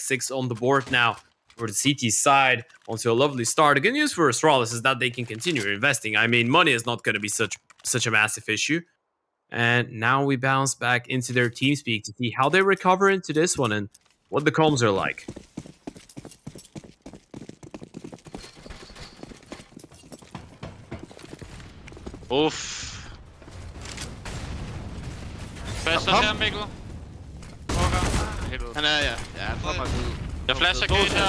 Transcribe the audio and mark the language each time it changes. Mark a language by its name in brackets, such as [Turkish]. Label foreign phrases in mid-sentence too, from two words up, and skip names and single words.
[English] 6 on the board now for the CT side onto a lovely start. The good news for Astralis is that they can continue investing. I mean, money is not going to be such a massive issue. And now we bounce back into their TeamSpeak to see how they recover into this one and what the comms are like. Uff. [Danish] Flasher her, Mikkel. Han er, ja. Ja, han får mig ud. Jeg flasher gate her.